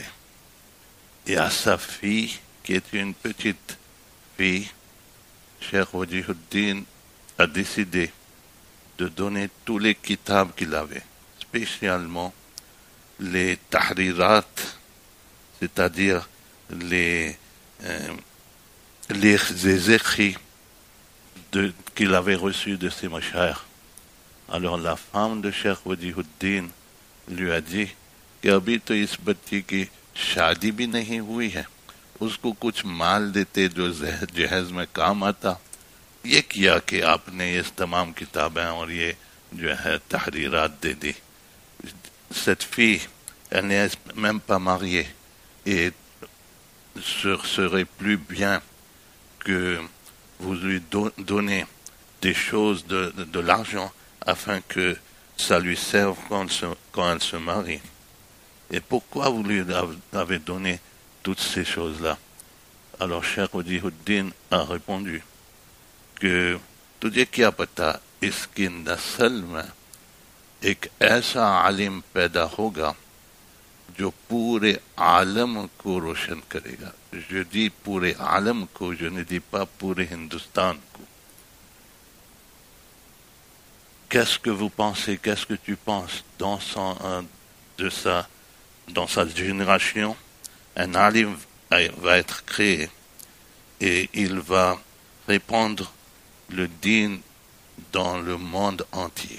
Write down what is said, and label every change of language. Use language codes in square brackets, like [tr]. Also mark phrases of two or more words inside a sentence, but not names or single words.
[fr] Et à sa fille, qui était une petite fille, Cheikh Wajihuddin a décidé de donner tous les kitabs qu'il avait, spécialement les tahrirat, c'est-à-dire les écrits qu'il avait reçus de ses mashayikh. Alors la femme de Cheikh Wajihuddin lui a dit [ur] کہ ابھی تو اس بچی کی شادی بھی نہیں ہوئی ہے، اس کو کچھ مال دیتے جو جہیز میں کام آتا، یہ کیا کہ آپ نے یہ تمام کتابیں اور یہ جو ہے تحریرات دے دی. [fr] Cette fille, elle n'est même pas mariée et serait plus bien que vous lui donnez des choses de l'argent afin que ça lui serve quand elle se marie. Et pourquoi vous lui avez donné toutes ces choses-là? Alors Cheikh Wajihuddin a répondu que [ur] تجھے کیا پتا اس کی نسل میں ایک ایسا عالم پیدا ہوگا جو پورے عالم کو روشن کرے گا. [fr] Je dis [ur] پورے عالم کو, [fr] je ne dis pas [ur] پورے ہندوستان کو. [fr] Qu'est-ce que vous pensez, qu'est-ce que tu penses dans sa génération, un alim va être créé et il va répandre le din dans le monde entier.